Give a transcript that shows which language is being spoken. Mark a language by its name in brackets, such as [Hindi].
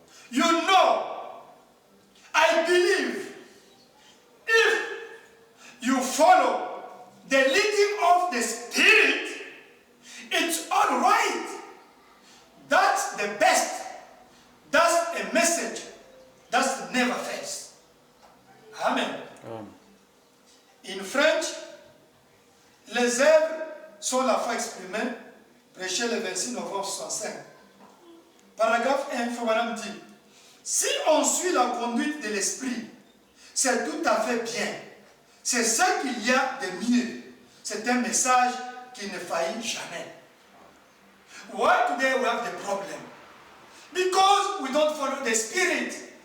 [English] You know, I believe if you follow the leading of the Spirit, it's all right. That's the best. That's a message that never fails. Amen. In French, [French] les œuvres sont la foi exprimée, prêché le 26 novembre 65. Paragraphe 1, Frère dit, si on suit la conduite de l'esprit, c'est tout à fait bien. C'est ça qu'il y a de mieux. C'est un message qui ne faillit jamais. [English] Why today we have the problem? Because we don't follow the Spirit.